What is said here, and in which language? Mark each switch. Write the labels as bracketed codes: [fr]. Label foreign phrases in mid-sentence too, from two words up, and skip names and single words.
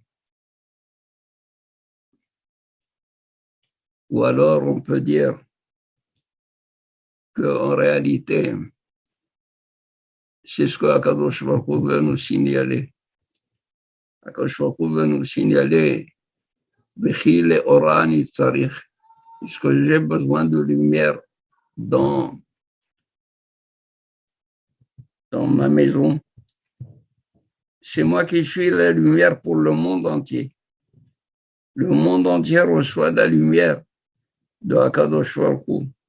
[fr] Ou alors, on peut dire qu'en réalité, c'est ce que Akadosh Baruch Hu veut nous signaler. Akadosh Baruch Hu veut nous signaler [he] וכי לאורה אני צריך, [fr] puisque j'ai besoin de lumière dans ma maison. C'est moi qui suis la lumière pour le monde entier. Le monde entier reçoit la lumière de Akadosh Baruch Hu.